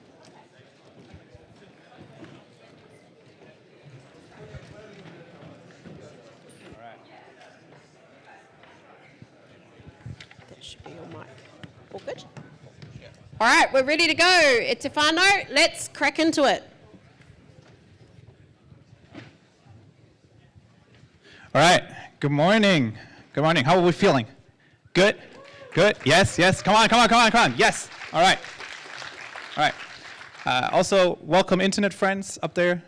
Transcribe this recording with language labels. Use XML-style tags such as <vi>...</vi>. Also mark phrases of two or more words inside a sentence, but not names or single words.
<en>That should be your mic. All good? All right, we're ready to go.</en> <mi>E te whānau,</mi> <en>let's crack into it. All right, good morning. Good morning. How are we feeling? Good? Good? Yes, yes. Come on. Yes. All right. All right. Also, welcome internet friends up there.</en>